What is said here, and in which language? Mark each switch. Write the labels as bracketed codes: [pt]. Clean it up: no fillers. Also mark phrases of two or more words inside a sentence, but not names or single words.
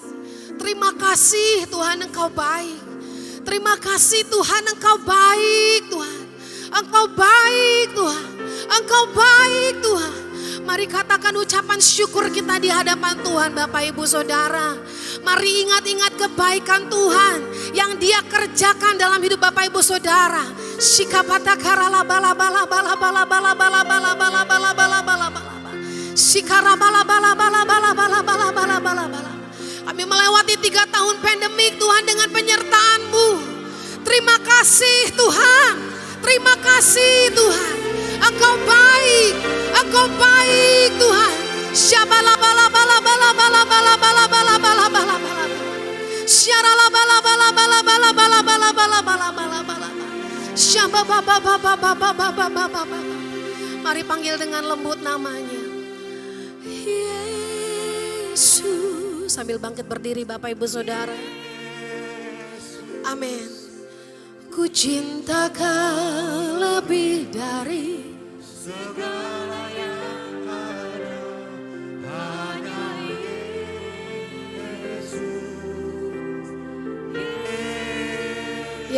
[id] Terima kasih Tuhan, Engkau baik. Terima kasih Tuhan, Engkau baik Tuhan. Engkau baik Tuhan. Engkau baik Tuhan. Mari katakan ucapan syukur kita di hadapan Tuhan Bapak Ibu Saudara. Mari ingat-ingat kebaikan Tuhan yang Dia kerjakan dalam hidup Bapak Ibu Saudara. Sikapata karala bala bala bala bala bala bala bala bala bala bala bala bala. Sikara bala bala bala bala bala bala bala bala bala. Kami melewati 3 tahun pandemik Tuhan dengan penyertaan-Mu. Terima kasih Tuhan. Terima kasih Tuhan. Engkau baik. Engkau baik Tuhan. Syabala bala bala bala bala bala bala bala bala bala bala. Syarala bala bala bala bala bala bala bala bala bala bala. Syababa baba baba baba baba baba. Mari panggil dengan lembut namanya. Yesus. Sambil bangkit berdiri Bapak Ibu Saudara. Amin. Ku cinta Kau lebih dari segala yang ada, hanya Yesus.